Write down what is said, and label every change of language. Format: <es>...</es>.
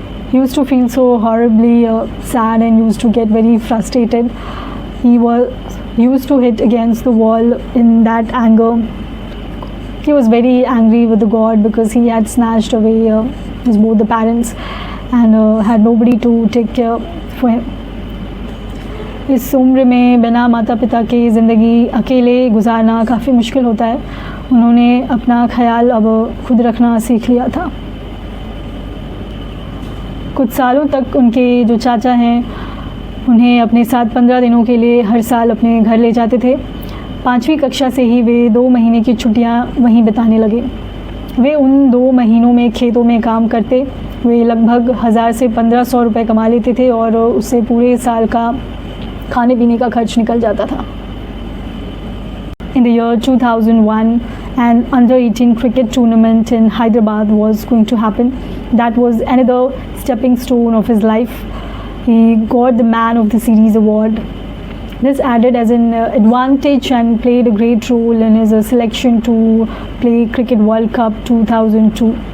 <en>He used to feel so horribly sad and used to get very frustrated. He used to hit against the wall in that anger. He was very angry with the God because he had snatched away his both the parents and had nobody to take care for him.</en> <hi>इस उम्र में बिना माता पिता की ज़िंदगी अकेले गुजारना काफ़ी मुश्किल होता है। उन्होंने अपना ख्याल अब खुद रखना सीख लिया था। कुछ सालों तक उनके जो चाचा हैं उन्हें अपने साथ 15 दिनों के लिए हर साल अपने घर ले जाते थे। 5वीं कक्षा से ही वे 2 महीने की छुट्टियां वहीं बिताने लगे। वे उन 2 महीनों में खेतों में काम करते। वे लगभग 1000 से 1500 रुपये कमा लेते थे और उससे पूरे साल का खाने पीने का खर्च निकल जाता था।</hi> <en>In the year 2001, an under-18 cricket tournament in Hyderabad was going to happen. That was another stepping stone of his life. He got the Man of the Series award. This added as an advantage and played a great role in his selection to play Cricket World Cup 2002.</en>